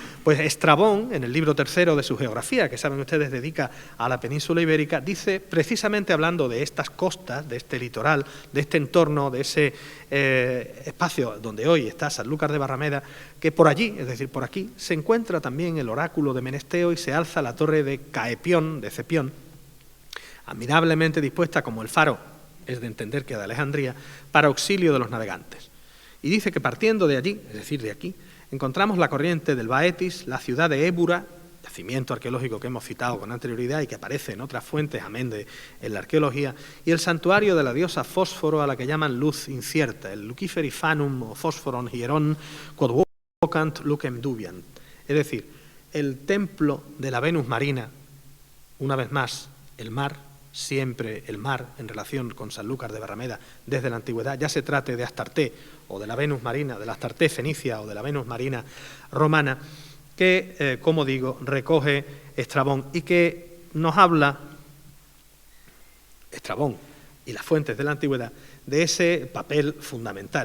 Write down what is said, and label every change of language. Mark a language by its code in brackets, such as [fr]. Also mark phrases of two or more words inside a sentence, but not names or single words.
[es] Pues Estrabón, en el libro tercero de su geografía, que saben ustedes dedica a la península ibérica, dice, precisamente hablando de estas costas, de este litoral, de este entorno, de ese espacio donde hoy está Sanlúcar de Barrameda, que por allí, es decir, por aquí, se encuentra también el oráculo de Menesteo y se alza la torre de Caepión, de Cepión, admirablemente dispuesta como el faro, es de entender que de Alejandría, para auxilio de los navegantes. Y dice que partiendo de allí, es decir, de aquí, encontramos la corriente del Baetis, la ciudad de Ébura, yacimiento arqueológico que hemos citado con anterioridad y que aparece en otras fuentes, amén de en la arqueología, y el santuario de la diosa Fósforo, a la que llaman luz incierta, el Luciferi Fanum o Fósforon Hieron [la] quod vocant lucem dubiant. [es] Es decir, el templo de la Venus marina, una vez más, el mar, siempre el mar en relación con Sanlúcar de Barrameda desde la antigüedad, ya se trate de Astarté o de la Venus marina, de la Astarté fenicia o de la Venus marina romana, que, como digo, recoge Estrabón y que nos habla, Estrabón y las fuentes de la antigüedad, de ese papel fundamental.